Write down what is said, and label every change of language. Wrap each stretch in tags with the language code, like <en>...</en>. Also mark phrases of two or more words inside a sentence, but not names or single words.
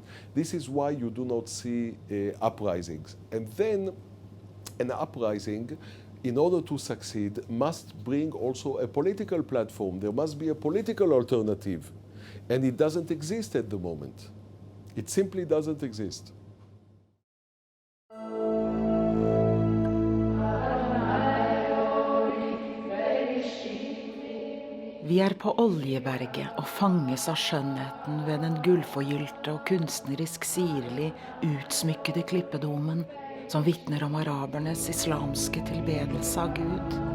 <en>This is why you do not see uprisings. And then an uprising, in order to succeed, must bring also a political platform. There must be a political alternative. And it doesn't exist at the moment. It simply doesn't exist.</en> <no>Vi er på Oljeberget og fanges av skjønnheten ved den gullforgylte og kunstnerisk sirlig utsmykkede klippedomen som vitner om arabernes islamske tilbedelse av Gud.</no>